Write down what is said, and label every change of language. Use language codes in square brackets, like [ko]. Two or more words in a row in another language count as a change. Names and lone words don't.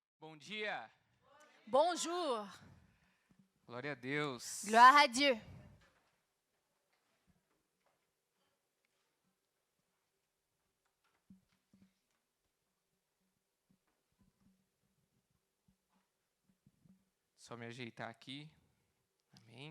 [pt] Bom dia. [fr] Bonjour. [pt] Glória a Deus. [fr] Gloire à Dieu. [pt] Só me ajeitar aqui. Amém.